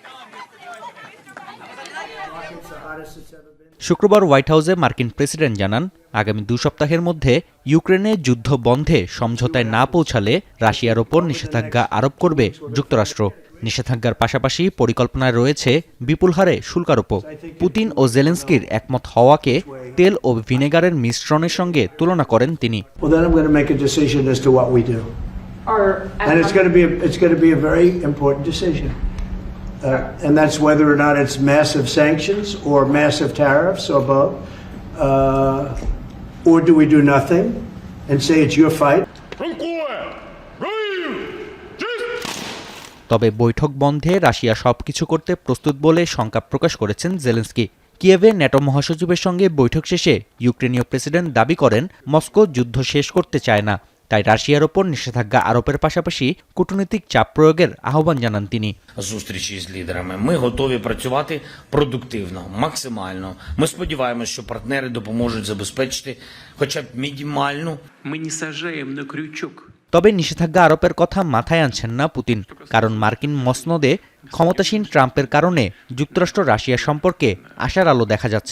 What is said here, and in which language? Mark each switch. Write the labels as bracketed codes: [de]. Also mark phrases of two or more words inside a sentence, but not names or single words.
[bn] শুক্রবার হোয়াইট হাউসে মার্কিন প্রেসিডেন্ট জানান আগামী 2 সপ্তাহের মধ্যে ইউক্রেনে যুদ্ধ বন্ধে সমঝোতায় না পৌঁছালে রাশিয়ার ওপর নিষেধাজ্ঞা আরোপ করবে যুক্তরাষ্ট্র। নিষেধাজ্ঞার পাশাপাশি পরিকল্পনায় রয়েছে বিপুল হারে শুল্কারোপও। পুতিন ও জেলেনস্কির একমত হওয়াকে তেল ও ভিনেগারের মিশ্রণের সঙ্গে তুলনা করেন তিনি। [en] And that's whether or not it's massive sanctions or massive tariffs or both. Or do we do nothing and say it's your fight? [bn] তবে বৈঠক বন্ধে রাশিয়া সবকিছু করতে প্রস্তুত বলে শঙ্কা প্রকাশ করেছেন জেলেনস্কি। কিয়েভে ন্যাটো মহাসচিবের সঙ্গে বৈঠক শেষে ইউক্রেনীয় প্রেসিডেন্ট দাবি করেন মস্কো যুদ্ধ শেষ করতে চায় না, তাই রাশিয়ার ওপর নিষেধাজ্ঞা আরোপের পাশাপাশি কূটনৈতিক চাপ প্রয়োগের আহ্বান জানান তিনি। [uk] Зустрічі з лідерами. Ми готові працювати продуктивно, максимально. Ми сподіваємося, що партнери допоможуть забезпечити хоча б мінімальну. Ми не сажаємо на крючок. [bn] তবে নিষেধাজ্ঞা আরোপের কথা মাথায় আনছেন না পুতিন, কারণ মার্কিন মসনদে ক্ষমতাসীন ট্রাম্পের কারণে যুক্তরাষ্ট্র রাশিয়া সম্পর্কে আশার আলো দেখা যাচ্ছে।